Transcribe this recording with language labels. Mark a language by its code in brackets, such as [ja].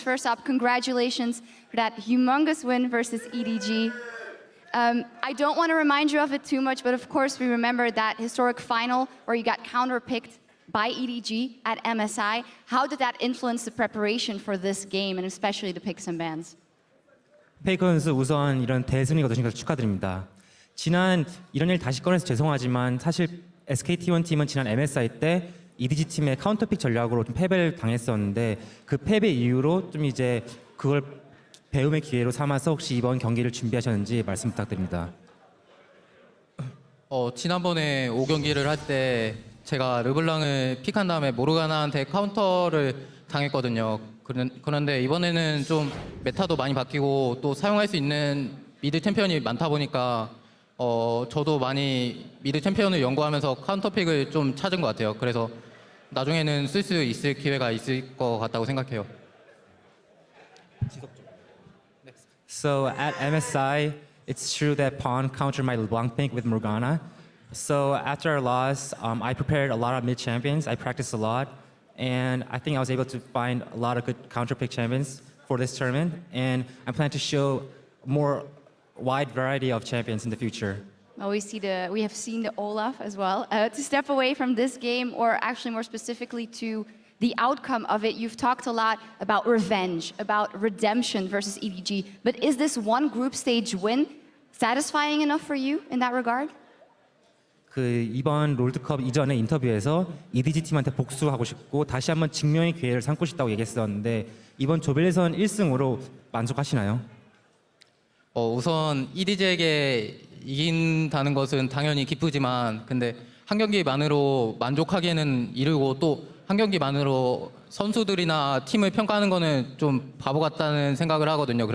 [en] First up, congratulations for that humongous win versus EDG. I don't want to remind you of it too much, but of course we remember that historic final where you got counterpicked by EDG at MSI. How did that influence the preparation for this game and especially the picks and bans? [ko] 페이커 선수 우선 이런 대승리 거두신 것을 축하드립니다. 지난 이런 일 다시 꺼내서 죄송하지만 사실 SKT1 팀은 지난 MSI 때 EDG 팀의 카운터픽 전략으로 좀 패배를 당했었는데 그 패배 이후로 좀 이제 그걸 배움의 기회로 삼아서 혹시 이번 경기를 준비하셨는지 말씀 부탁드립니다. 지난번에 5경기를 할 때 제가 르블랑을 픽한 다음에 모르가나한테 카운터를 당했거든요. 그런데 이번에는 좀 메타도 많이 바뀌고 또 사용할 수 있는 미드 챔피언이 많다 보니까 저도 많이 미드 챔피언을 연구하면서 카운터픽을 좀 찾은 것 같아요. 그래서 나중에는 쓸 수 있을 기회가 있을 것 같다고 생각해요. [en] So at MSI, it's true that Pawn countered my LeBlanc pick with Morgana. So after our loss, I prepared a lot of mid champions. I practiced a lot, and I think I was able to find a lot of good counter pick champions for this tournament. And I plan to show more wide variety of champions in the future. Well, we have seen the Olaf as well. To step away from this game, or actually more specifically to the outcome of it, you've talked a lot about revenge, about redemption versus EDG. But is this one group stage win satisfying enough for you in that regard? [ko] 이번 롤드컵 이전에 인터뷰에서 EDG 팀한테 복수하고 싶고 다시 한번 증명의 기회를 삼고 싶다고 얘기했었는데 이번 조별 예선 1승으로 만족하시나요? 우선 EDG에게 이긴다는 것은 당연히 기쁘지만 근데 한 경기만으로 만족하기에는 이르고 또 한 경기만으로 선수들이나 팀을 평가하는 거는 좀 바보 같다는 생각을 하거든요.